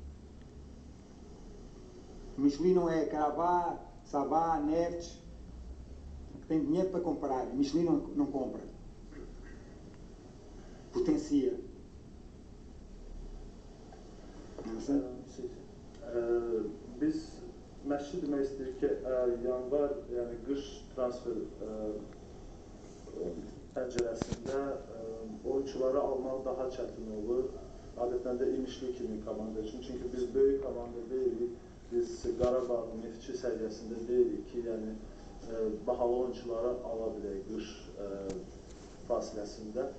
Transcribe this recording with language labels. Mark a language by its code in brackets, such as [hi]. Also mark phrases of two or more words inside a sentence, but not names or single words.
[pt] O Michelin não é Karabakh, Sabah, Neftchi, que tem dinheiro para comprar. O Michelin não compra. Potencia. Não sei? [az] Biz məşqçi demək istəyirik ki, yanvar, yəni qış transfer pəncərəsində oyuncuları almaq daha çətin olur. Adətən də İmişli kimi komanda üçün. Çünki biz böyük komanda deyilik, biz Qarabağ, Neftçi səviyyəsində deyilik ki, yəni bahalı oyuncuları ala bilək qış fasiləsində.